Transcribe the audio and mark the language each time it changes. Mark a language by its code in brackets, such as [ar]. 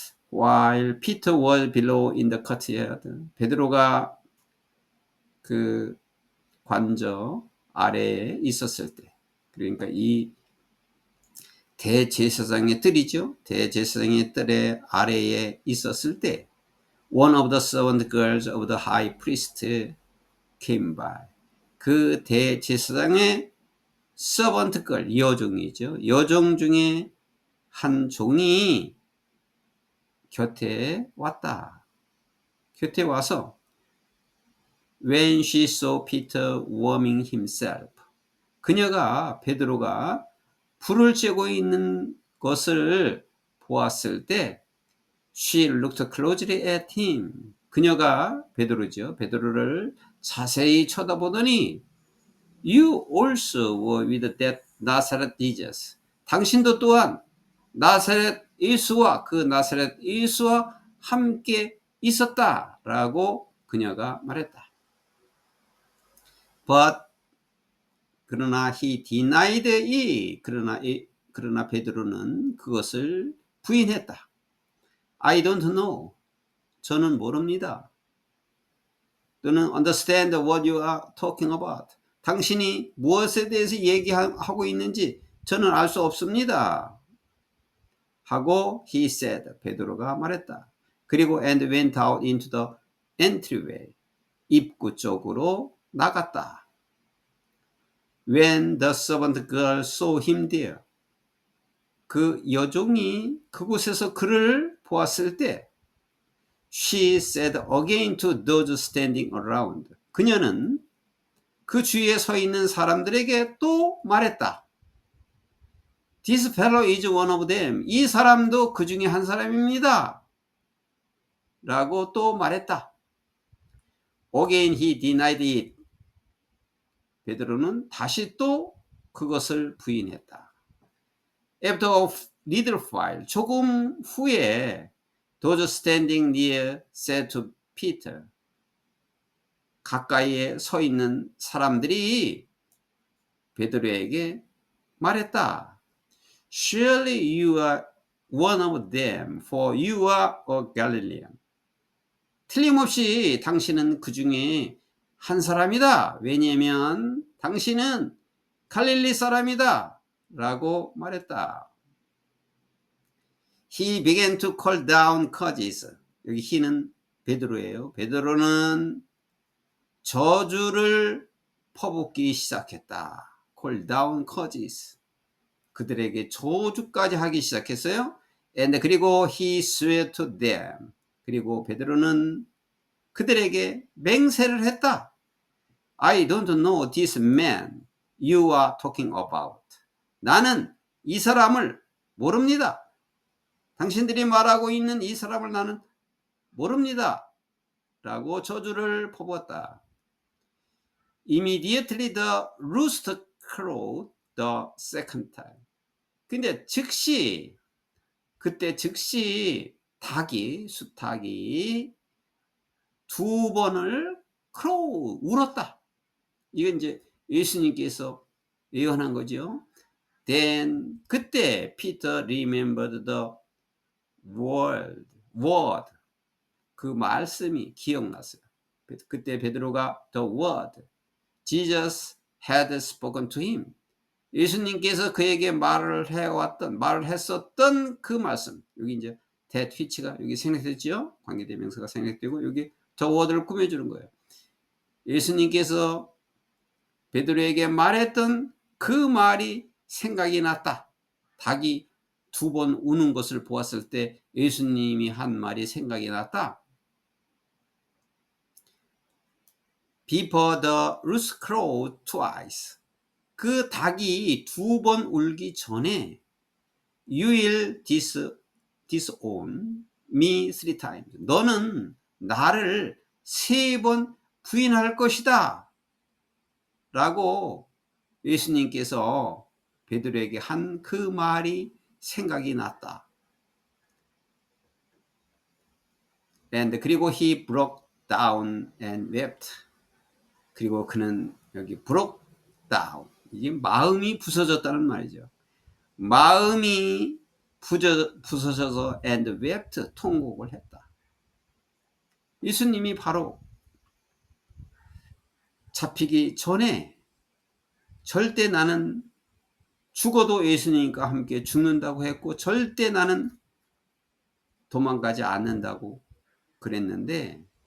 [en] While Peter was below in the courtyard, [ko] 베드로가 그 관저 아래에 있었을 때, 그러니까 이 대제사장의 뜰이죠. 대제사장의 뜰의 아래에 있었을 때 [en] one of the servant girls of the high priest came by. [ko] 그 대제사장의 [en] servant girl, [ko] 여종이죠. 여종 중에 한 종이 곁에 왔다. 곁에 와서 [en] when she saw Peter warming himself, [ko] 그녀가 베드로가 불을 쬐고 있는 것을 보았을 때 [en] she looked closely at him, [ko] 그녀가 베드로죠. 베드로를 자세히 쳐다보더니 [en] you also were with that Nazareth Jesus, [ko] 당신도 또한 나사렛 예수와 그 나사렛 예수와 함께 있었다라고 그녀가 말했다. [en] But [ko] 그러나 [en] he denied it. [ko] 그러나 베드로는 그것을 부인했다. [en] I don't know. [ko] 저는 모릅니다. 또는 [en] understand what you are talking about. [ko] 당신이 무엇에 대해서 얘기하고 있는지 저는 알 수 없습니다. 하고 [en] he said, [ko] 베드로가 말했다. 그리고 [en] and went out into the entryway, [ko] 입구 쪽으로 나갔다. [en] When the servant girl saw him there, [ko] 그 여종이 그곳에서 그를 보았을 때 [en] she said again to those standing around, [ko] 그녀는 그 주위에 서 있는 사람들에게 또 말했다. [en] This fellow is one of them. [ko] 이 사람도 그 중에 한 사람입니다. 라고 또 말했다. [en] Again he denied it. [ko] 베드로는 다시 또 그것을 부인했다. [en] After a little while, [ko] 조금 후에 [en] those standing near said to Peter, [ko] 가까이에 서 있는 사람들이 베드로에게 말했다. [en] Surely you are one of them, for you are a Galilean. [ko] 틀림없이 당신은 그 중에 한 사람이다. 왜냐하면 당신은 갈릴리 사람이다. 라고 말했다. [en] He began to call down curses. [ko] 여기 he는 베드로예요. 베드로는 저주를 퍼붓기 시작했다. [en] call down curses. [ko] 그들에게 저주까지 하기 시작했어요. [en] And [ko] 그리고 [en] he swore to them. [ko] 그리고 베드로는 그들에게 맹세를 했다. [en] I don't know this man you are talking about. [ko] 나는 이 사람을 모릅니다. 당신들이 말하고 있는 이 사람을 나는 모릅니다. 라고 저주를 퍼부었다. [en] Immediately the rooster crowed the second time. [ko] 근데 그때 즉시 수탉이 두 번을 울었다. 이건 이제 예수님께서 예언한 거죠. [en] Then [ko] 그때 [en] Peter remembered the word. [ko] 그 말씀이 기억났어요. 그때 베드로가 [en] the word Jesus had spoken to him. [ko] 예수님께서 그에게 말을 했었던 그 말씀. 여기 이제 that which가 여기 생략됐죠? 관계대명사가 생략되고 여기 저 워드를 꾸며주는 거예요. 예수님께서 베드로에게 말했던 그 말이 생각이 났다. 닭이 2번 우는 것을 보았을 때 예수님이 한 말이 생각이 났다. [en] Before the rooster crowed twice. [ko] 그 닭이 2번 울기 전에 [en] You will disown me 3 times. [ko] 너는 나를 3번 부인할 것이다. 라고 예수님께서 베드로에게 한 그 말이 생각이 났다. [en] And [ko] 그리고 [en] he broke down and wept. [ko] 그리고 그는 여기 [en] broke down. [ko] 이게 마음이 부서졌다는 말이죠. 마음이 부서져서 [en] and wept, [ko] 통곡을 했다. 예수님이 바로 잡히기 전에 절대 나는 죽어도 예수님과 함께 죽는다고 했고 절대 나는 도망가지 않는다고 그랬는데